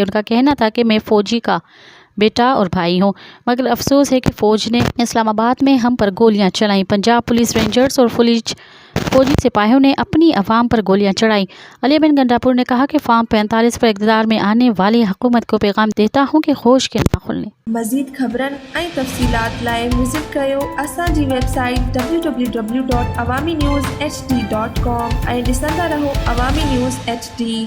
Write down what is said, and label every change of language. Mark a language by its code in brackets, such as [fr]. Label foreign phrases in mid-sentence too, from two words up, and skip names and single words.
[ur] ان کا کہنا تھا کہ میں فوجی کا بیٹا اور بھائی ہوں، مگر افسوس ہے کہ فوج نے اسلام آباد میں ہم پر گولیاں چلائیں. پنجاب پولیس رینجرز اور فوجی سپاہیوں نے اپنی عوام پر گولیاں چڑھائیں. علی امین گنداپور نے کہا کہ فارم 45 پر اقتدار میں آنے والی حکومت کو پیغام دیتا ہوں کہ خوش کے نہ کھلنے. [sd] مزید خبرن ऐं तफ़सीलात लाइ विज़िट कयो असांजी वेबसाइट www.awamiNewsHD.com ऐं ॾिसंदा रहो अवामी न्यूज़ HD.